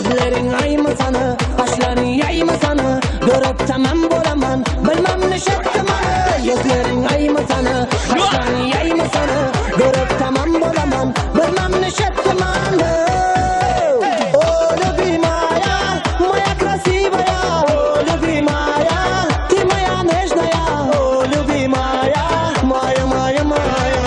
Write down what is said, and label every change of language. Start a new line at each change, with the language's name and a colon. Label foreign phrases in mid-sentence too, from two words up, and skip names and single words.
Turkmen: Gözlerin ayımı sana, kaşların yayımı sana. Görüp tamam bolaman, bilmem ne şektim anı. Gözlerin ayımı sana, kaşların yayımı sana. Görüp tamam bolaman, bilmem ne şektim anı.
Russian: Oh, любимая, моя красивая, oh, любимая, ты моя нежная, oh, любимая, моя, моя, моя.